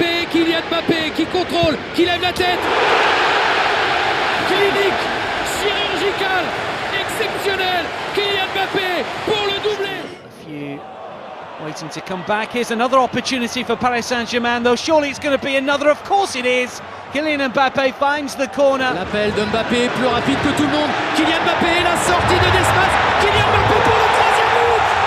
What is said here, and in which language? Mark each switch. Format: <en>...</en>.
<fr>Kylian Mbappé qui contrôle, qui lève la tête. Clinique, chirurgical, exceptionnel. Kylian Mbappé pour le doublé.</fr> <en>Waiting to come back. Here's another opportunity for Paris Saint-Germain, though surely it's going to be another. Of course it is. Kylian Mbappé finds the corner.</en> <fr>L'appel de Mbappé, plus rapide que tout le monde. Kylian Mbappé, la sortie de Desmas. Kylian Mbappé pour le troisième but.</fr>